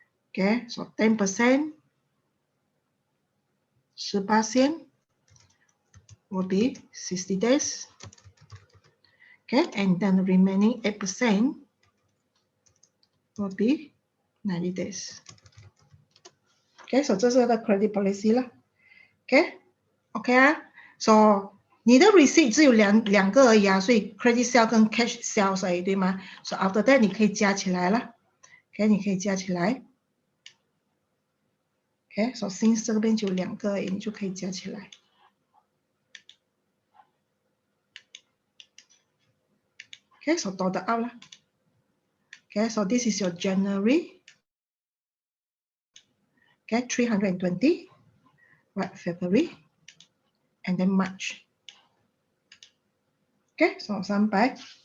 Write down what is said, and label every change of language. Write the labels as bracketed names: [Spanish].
[English] Okay, so 10%, 10% will be 60 days. Okay, and then the remaining 8% will be 90 days. [Chinese] Okay, so 这是它的 credit policy 啦。 OK 啊 ，so 你的 receipt 只有两个而已啊，所以 credit sale 跟 cash sales 而已，对吗？ So after that 你可以加起来了 ，OK， 你可以加起来 ，OK，so since 这边就有两个而已，你就可以加起来 ，OK，so 多的 out 了 ，OK， [English] so this is your January， [Chinese] OK， 320， [English] right February and then March， [Chinese] OK，so 344。